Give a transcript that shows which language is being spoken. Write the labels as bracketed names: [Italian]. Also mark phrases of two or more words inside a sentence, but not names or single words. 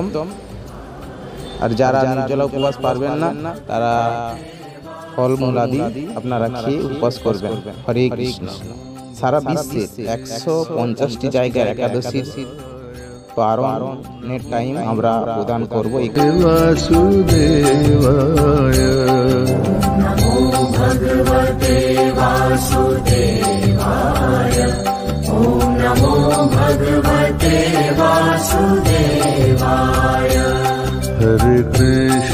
[Bangla] আর যারা নির্জলা উপবাস পারবেন না তারা ফল মূল আদি আপনারা খেয়ে উপবাস করবেন। [Sanskrit] হরে কৃষ্ণ। [Bangla] সারা বিশ্বের 150টি জায়গায় একাদশীর পালনের টাইম আমরা প্রদান করব। [Sanskrit] বাসুদেবায় নমো ভগবতে বাসুদেবায় ওম নমো ভগবতে বাসুদেবায়। হরে কৃষ্ণ।